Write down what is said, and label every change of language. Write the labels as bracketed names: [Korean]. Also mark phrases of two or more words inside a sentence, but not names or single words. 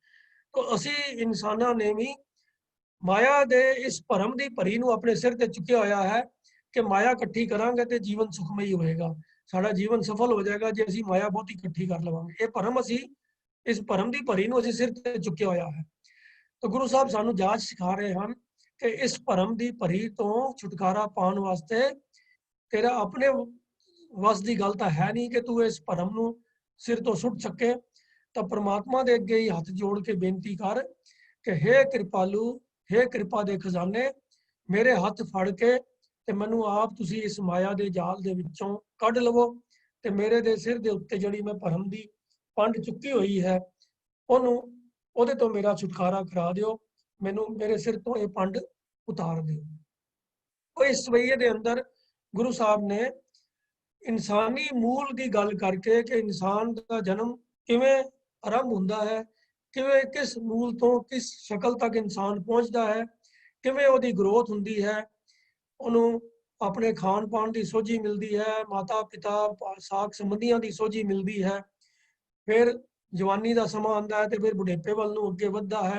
[Punjabi] ਤਾਂ ਅਸੀਂ ਇਨਸਾਨਾਂ ਨੇ ਵੀ ਮਾਇਆ ਦੇ ਇਸ ਭਰਮ ਦੀ ਭਰੀ ਨੂੰ ਆਪਣੇ ਸਿਰ ਤੇ ਚੁੱਕਿਆ ਹੋਇਆ ਹੈ ਕਿ ਮਾਇਆ ਇਕੱਠੀ ਕਰਾਂਗੇ ਤੇ ਜੀਵਨ ਸੁਖਮਈ ਹੋਏਗਾ, ਸਾਡਾ ਜੀਵਨ ਸਫਲ ਹੋ ਜਾਏਗਾ ਜੇ ਅਸੀਂ ਮਾਇਆ ਬਹੁਤ ਇਕੱਠੀ ਕਰ ਲਵਾਂਗੇ। ਇਹ ਭਰਮ ਅਸੀਂ ਇਸ ਭਰਮ ਦੀ ਭਰੀ ਨੂੰ ਅਸੀਂ ਸਿਰ ਤੇ ਚੁੱਕਿਆ ਹੋਇਆ ਹੈ। ਤਾਂ ਗੁਰੂ ਸਾਹਿਬ ਸਾਨੂੰ ਜਾਚ ਸਿਖਾ ਰਹੇ ਹਨ ਕਿ ਇਸ ਭਰਮ ਦੀ ਭਰੀ ਤੋਂ ਛੁਟਕਾਰਾ ਪਾਉਣ ਵਾਸਤੇ ਤੇਰਾ ਅਪਨੇ ਵੱਸ ਕੀ ਗੱਲ ਤੋ ਹੈ ਨਹੀਂ ਕਿ ਤੂ ਇਸ ਭਰਮ ਨੂੰ ਸਿਰ ਤੋ ਸੁੱਟ ਸਕੇ। ਤੋ ਪਰਮਾਤਮਾ ਦੇ ਅੱਗੇ ਹੀ ਹੱਥ ਜੋੜ ਕੇ ਬੇਨਤੀ ਕਰ ਕਿ ਹੇ ਕ੍ਰਿਪਾਲੂ, ਹੇ ਕ੍ਰਿਪਾ ਦੇ ਖਜ਼ਾਨੇ, ਮੇਰੇ ਹੱਥ ਫੜ ਕੇ ਤੇ ਮੈਨੂੰ ਆਪ ਤੁਸੀ ਇਸ ਮਾਇਆ ਦੇ ਜਾਲ ਦੇ ਵਿਚੋਂ ਕੱਢ ਲਵੋ ਤੇ ਮੇਰੇ ਦੇ ਸਿਰ ਦੇ ਉੱਤੇ ਜਿਹੜੀ ਮੈਂ ਭਰਮ ਦੀ ਪੰਡ ਚੁੱਕੀ ਹੁਈ ਹੈ ਉਹਨੂੰ ਉਹਦੇ ਤੋਂ ਮੇਰਾ ਛੁਟਕਾਰਾ ਕਰਾ ਦਿਓ, ਮੈਨੂੰ ਮੇਰੇ ਸਿਰ ਤੋਂ ਇਹ ਪੰਡ ਉਤਾਰ ਦਿਓ। ਉਹ ਇਸ ਸਵਈਏ ਦੇ ਅੰਦਰ ਗੁਰੂ ਸਾਹਿਬ ਨੇ ਇਨਸਾਨੀ ਮੂਲ ਦੀ ਗੱਲ ਕਰਕੇ ਕਿ ਇਨਸਾਨ ਦਾ ਜਨਮ ਕਿਵੇਂ ਆਰੰਭ ਹੁੰਦਾ ਹੈ, ਕਿਵੇਂ ਕਿਸ ਮੂਲ ਤੋਂ ਕਿਸ ਸ਼ਕਲ ਤੱਕ ਇਨਸਾਨ ਪਹੁੰਚਦਾ ਹੈ, ਕਿਵੇਂ ਉਹਦੀ ਗਰੋਥ ਹੁੰਦੀ ਹੈ, ਉਹਨੂੰ ਆਪਣੇ ਖਾਣ ਪਾਣ ਦੀ ਸੋਝੀ ਮਿਲਦੀ ਹੈ, ਮਾਤਾ ਪਿਤਾ ਸਾਕ ਸੰਬੰਧੀਆਂ ਦੀ ਸੋਝੀ ਮਿਲਦੀ ਹੈ, ਫਿਰ ਜਵਾਨੀ ਦਾ ਸਮਾਂ ਆਉਂਦਾ ਹੈ ਤੇ ਫਿਰ ਬੁਢੇਪੇ ਵੱਲ ਨੂੰ ਅੱਗੇ ਵੱਧਦਾ ਹੈ।